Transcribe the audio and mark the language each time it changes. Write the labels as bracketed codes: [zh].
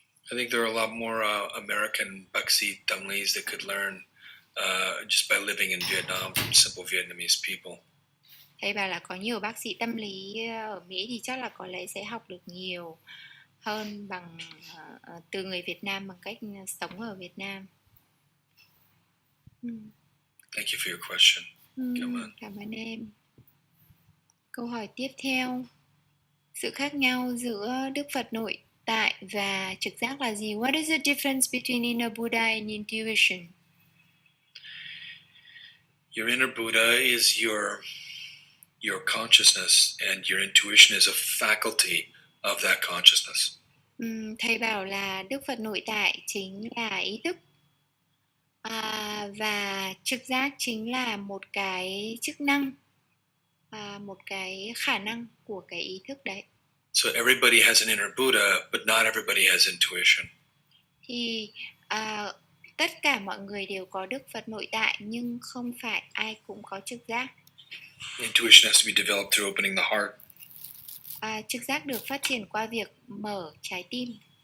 [en] I think there are a lot more American [vi] Bác sĩ tâm lý [en] that could learn just by living in Vietnam from simple Vietnamese people. [vi] Thầy bảo là có nhiều bác sĩ tâm lý ở Mỹ thì chắc là có lẽ sẽ học được nhiều hơn bằng từ người Việt Nam bằng cách sống ở Việt Nam. [en] Thank you for your question. [vi] Cảm ơn em. Câu hỏi tiếp theo. Sự khác nhau giữa Đức Phật nội tại và trực giác là gì? [en] What is the difference between inner Buddha and intuition? Your inner Buddha is your consciousness, and your intuition is a faculty of that consciousness. [vi] Thầy bảo là Đức Phật nội tại chính là ý thức, và trực giác chính là một cái chức năng, một cái khả năng của cái ý thức đấy. [en] So everybody has an inner Buddha, but not everybody has intuition. [vi] Thì tất cả mọi người đều có Đức Phật nội tại, nhưng không phải ai cũng có trực giác. [en] Intuition has to be developed through opening the heart. [vi] Trực giác được phát triển qua việc mở trái tim.